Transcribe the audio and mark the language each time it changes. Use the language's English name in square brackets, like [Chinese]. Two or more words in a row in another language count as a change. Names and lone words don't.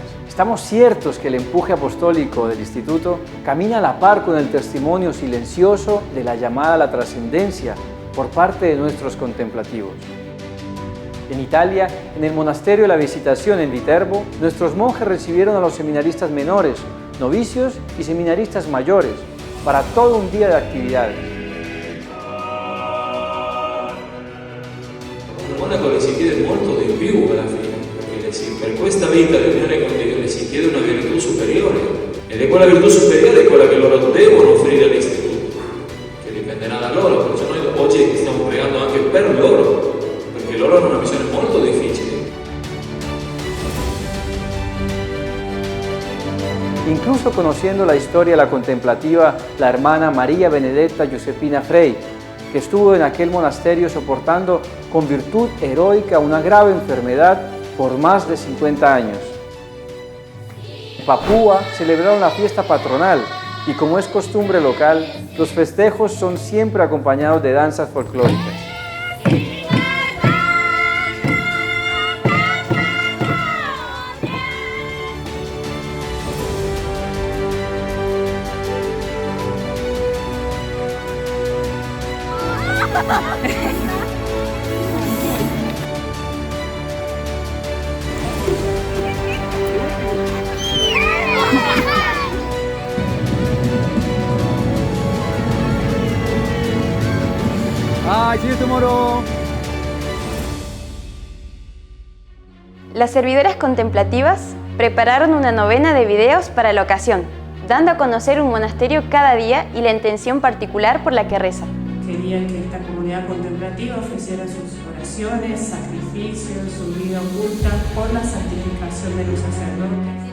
[Spanish] Estamos ciertos que el empuje apostólico del Instituto camina a la par con el testimonio silencioso de la llamada a la trascendencia por parte de nuestros contemplativos. En Italia, en el monasterio de la Visitación en Viterbo, nuestros monjes recibieron a los seminaristas menores, novicios y seminaristas mayores para todo un día de actividades. [Italian] Monaco si chiede molto di più alla fine, perché per questa vita l'unione con Dio si chiede una virtù superiore, ed è quella virtù superiore quella che loro devono offrire all'istituto, che dipenderà da loro, perciò noi oggi stiamo pregando anche per loro, perché loro hanno una missione molto difficile. [Spanish] Incluso conociendo la historia de la contemplativa, la hermana María Benedetta Giuseppina Frey, que estuvo en aquel monasterio soportando con virtud heroica una grave enfermedad por más de 50 años. En Papúa celebraron la fiesta patronal y, como es costumbre local, los festejos son siempre acompañados de danzas folclóricas. [English] See you tomorrow. [Spanish] Las servidoras contemplativas prepararon una novena de videos para la ocasión, dando a conocer un monasterio cada día y la intención particular por la que reza. Querían que esta comunidad contemplativa ofreciera sus oraciones, sacrificios, su vida oculta por la santificación de los sacerdotes.